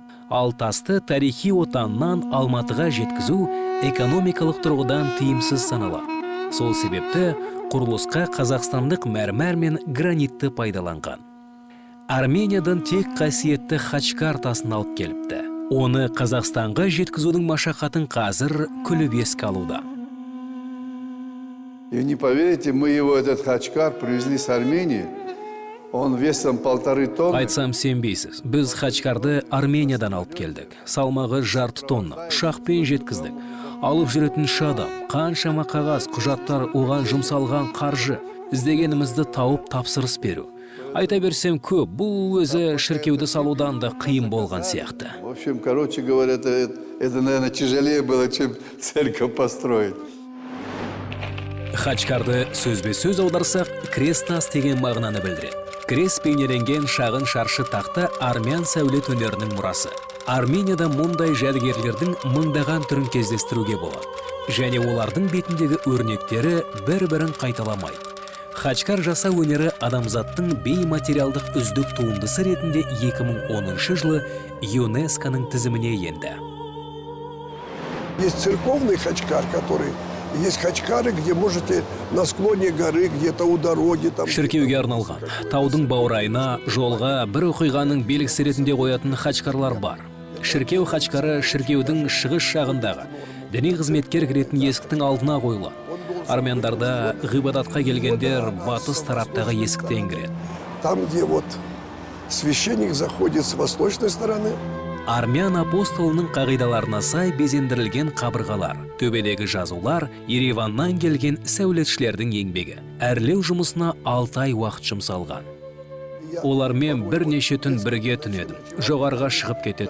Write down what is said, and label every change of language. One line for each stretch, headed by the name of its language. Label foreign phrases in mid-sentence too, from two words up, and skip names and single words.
Kazakh: Ал тасты тарихи отаннан Алматыға жеткізу экономикалық тұрғыдан тиімсіз саналады. Сол себепті құрылысқа қазақстандық мәрмәр мен гранитті пайдаланған. Армениядан тек қасиетті Хачкар тасын алып келіпті. Оны Қазақстанға жеткізудің машақатын қазір күліп еске алуда.
Russian: И не поверите, мы его, этот Хачкар, привезли с Армении. Он весом 1,5 тонны.
Kazakh: Айтсам сенбейсіз, біз Хачкарды Армениядан алып келдік. Салмағы 1,5 тонна, шақпен жеткіздік. Алып жүретін шадам, қаншама қағаз, құжаттар, оған жұмсалған қаржы. Іздегенімізді тауып тапсырыс беру. Айта берсем көп, бұл өзі шіркеуді салудан да қиын болған сияқты.
Russian: В общем, короче говоря, это, наверное, тяжелее было, чем церковь построить.
Kazakh: Хачкарды сөзбе-сөз аударсақ, крестас деген мағынаны білдіреді. Крест бейнеленген шағын шаршы тақта армян сәулет өнерінің мұрасы. Арменияда мұндай жәдігерлердің мыңдаған түрін кездестіруге болады. Және олардың бетіндегі өрнектері бір-бірін қайталамайды. Хачкар жасау өнері адамзаттың бейматериалдық үздік туындысы ретінде 2010 жылы ЮНЕСКО-ның тізіміне енді.
Russian: Есть церковный хачкар, который... Есть хачкары, где можете на склоне горы, где-то у дороги.
Kazakh: Шіркеуге арналған. Таудың баурайына, жолға бір оқиғаның белгісі ретінде қоятын хачкарлар бар. Шіркеу хачкары шіркеудің шығыс жағындағы діни қызметкер кіретін есіктің алдына қойылады. Армяндарда ғибадатқа келгендер батыс тараптағы есіктен кіреді.
Russian: Там, где вот священник заходит с восточной стороны.
Kazakh: Армян апостолының қағидаларына сай безендірілген қабырғалар, төбедегі жазулар, Ереваннан келген сәулетшілердің еңбегі. Әрлеу жұмысына 6 ай уақыт жұмсалған. Олармен бірнеше түн бірге түнедім. Жоғарға шығып кетеді.